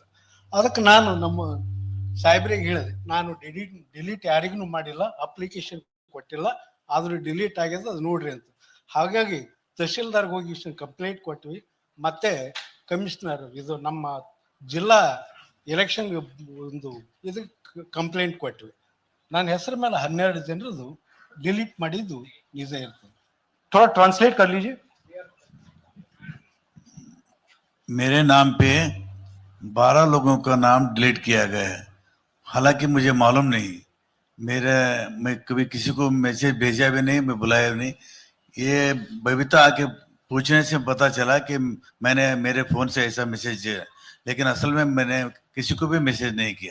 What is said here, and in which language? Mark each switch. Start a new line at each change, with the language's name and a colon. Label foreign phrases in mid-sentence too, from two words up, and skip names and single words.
Kannada: ಅದಕ್ಕೆ ನಾನು ನಮ್ಮ ಸಾಹೇಬ್ರಿಗೆ ಹೇಳಿದೆ, ನಾನು ಡಿಲೀಟ್ ಯಾರಿಗೂ ಮಾಡಿಲ್ಲ, ಅಪ್ಲಿಕೇಶನ್ ಕೊಟ್ಟಿಲ್ಲ, ಆದರೂ ಡಿಲೀಟ್ ಆಗ್ಯದ ಅದು ನೋಡ್ರಿ ಅಂತ. ಹಾಗಾಗಿ ತಹಶೀಲ್ದಾರ್ಗೆ ಹೋಗಿ ಕಂಪ್ಲೇಂಟ್ ಕೊಟ್ವಿ. ಮತ್ತೆ ಕಮಿಷನರ್ ಇದು ನಮ್ಮ ಜಿಲ್ಲಾ ಎಲೆಕ್ಷನ್ ಒಂದು ಇದಕ್ಕೆ ಕಂಪ್ಲೇಂಟ್ ಕೊಟ್ವಿ. ನನ್ನ ಹೆಸರ ಮೇಲೆ 12 ಜನರದು डिलीट ಮಾಡಿದ್ದು ನಿಜ ಇರ್ತದೆ.
Hindi: थोड़ा ट्रांसलेट कर लीजिए. मेरे नाम पे 12 लोगों का नाम डिलीट किया गया है, हालांकि मुझे मालूम नहीं, मैं कभी किसी को मैसेज भेजा भी नहीं, मैं बुलाया भी नहीं. ये बबीता आके पूछने से पता चला कि मैंने मेरे फोन से ऐसा मैसेज दिया, लेकिन असल में मैंने किसी को भी मैसेज नहीं किया.